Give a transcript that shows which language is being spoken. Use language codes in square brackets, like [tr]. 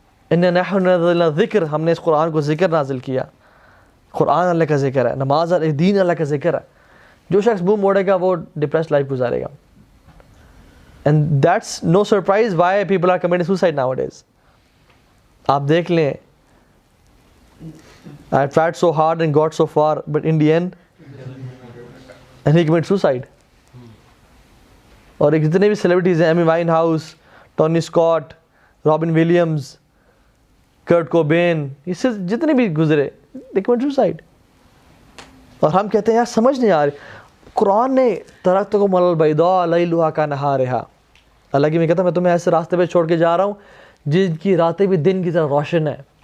[ar] إِنَّا نَحْنُ نَزَّلْنَا الذِّكْرَ، [ur] ہم نے اس قرآن کو ذکر نازل کیا. قرآن اللہ کا ذکر ہے، نماز دین اللہ کا ذکر ہے. جو شخص منہ موڑے گا وہ ڈپریس لائف گزارے گا. [en] And that's no surprise why people are committing suicide nowadays. [ur] آپ دیکھ لیں [en] I tried so hard and got so far, but in the end and he committed suicide. [ur] اور جتنے بھی سیلیبریٹیز ہیں، ایمی وائن house, Tony Scott, robin Williams, کرٹ کوبین، اس سے جتنے بھی گزرے [en] they committed suicide. [ur] اور ہم کہتے ہیں یار سمجھ نہیں آ رہی. قرآن نے [ar] ترکتکم علی البیضاء لیلھا کنہارھا، [ur] اللہ کی میں کہتا میں تمہیں ایسے راستے پہ چھوڑ کے جا رہا ہوں جن کی راتیں بھی دن کی طرح روشن ہے.